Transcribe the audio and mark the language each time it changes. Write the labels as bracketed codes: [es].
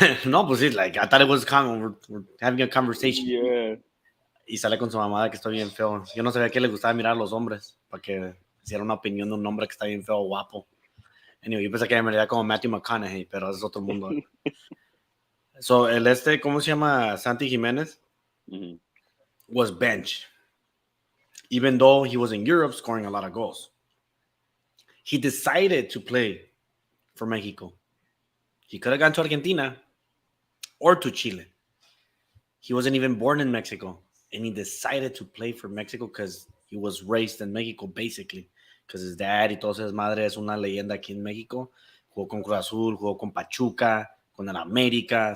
[es] No, pues sí, [en] like, I thought it was we're having a conversation. Yeah. [es] Y sale con su mamada que está bien feo. Yo no sabía que le gustaba mirar a los hombres para que hiciera una opinión de un hombre que está bien feo o guapo. Anyway, yo pensé que me veía como Matthew McConaughey, pero es otro mundo. So, ¿cómo se llama? Santi Gimenez Mm-hmm. [en] was bench. Even though he was in Europe scoring a lot of goals. He decided to play for Mexico. He could have gone to Argentina or to Chile. He wasn't even born in Mexico. And he decided to play for Mexico because he was raised in Mexico, basically. Because his dad [es] y toda su madre es una leyenda aquí en México. Jugó con Cruz Azul, jugó con Pachuca, con el América.